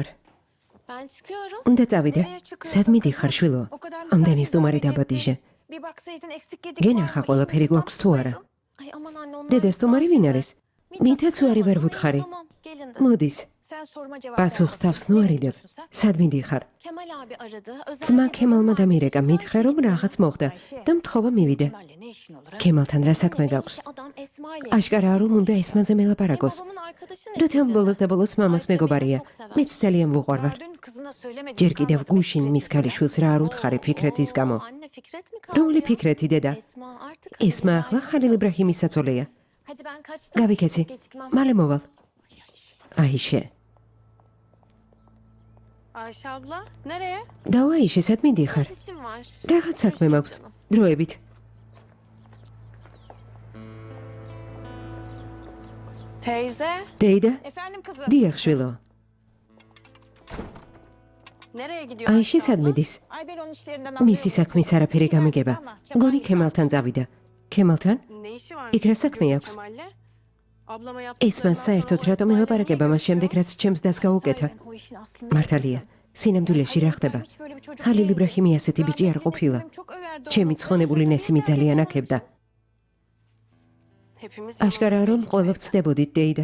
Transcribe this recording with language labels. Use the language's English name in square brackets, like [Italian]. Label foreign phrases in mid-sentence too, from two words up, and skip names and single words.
[Turkish] Ben çıkıyorum. [Georgian] უნდა წავიდე. სად მიდიხარ, შვილო? ამდენი სტუმარი დაბადიჟე. გენახა ყველაფერი გვაქვს თუ არა? [Turkish] Ay aman anne onlar. [Georgian] დედა, სტუმარი ვინ არის? მითაც უარი ვერ ვუთხარი. [Turkish] Tamam gelin de. [Georgian] მოდის, [Turkish] Sen soruma cevap [Georgian] პასუხს თავს ნუ არიდებ. სად მიდიხარ? [Turkish] Kemal abi aradı. [Georgian] ძმა ქემალმა დამირეკა, მითხრა რომ რაღაც მოხდა და მთხოვა მივიდე. ქემალთან რა საქმე გაქვს? [Turkish] Adam Esma ile. [Georgian] აშკარაა რომ უნდა ესმაზე მელაპარაკოს. [Turkish] Babamın arkadaşı ne? [Georgian] როთემ ბოლოს და ბოლოს მამას მეგობარია. მეც ძალიან ვუყვარვარ. ჯერ კიდევ გუშინ მის ქალიშვილს რა არ უთხარი ფიქრეთის გამო. [Turkish] Anne Fikret mi kaldı? [Georgian] რომელი ფიქრეთი, დედა? [Turkish] Esma artık. [Georgian] ესმა ახლა ხალილ იბრაჰიმის საწოლეა. [Turkish] Hadi ben kaçtım. [Georgian] გავიქეცი. [Turkish] Gecikmem. [Georgian] მალე მოვალ. აიშე. [Turkish] Ayşe abla nereye? [Georgian] დავაიშე, სად მიდიხარ? [Turkish] İşim var. [Georgian] რაღაც საქმე მაქვს. დროებით. [Turkish] Teyze. [Georgian] დეიდა, [Turkish] Efendim kızım. [Georgian] დიახ შვილო. [Turkish] Nereye gidiyor? [Georgian] აიშე სად მიდის? [Turkish] Ay ben onun işlerinden [Georgian] მისი საქმის არაფერი გამიგება. გონი ქემალთან წავიდა. ქემალთან? [Turkish] Ne işi var? [Georgian] იქ რა საქმე აქვს? [Turkish] Kemal'le? Ablama [Georgian] ეს მას საერთოდ რატომ ელაპარაკება მას შემდეგ, რაც ჩემს დას გაუკეთა? მართალია, სინამდვილეში რა ხდება? ხალილ იბრაჰიმი ასეთი ბიჭი არ ყოფილა. ჩემი ცხონებული ნესიმი ძალიან აქებდა. [Turkish] Hepimiz [Georgian] აშკარაა, რომ ყველა ვწდებოდით, დეიდა.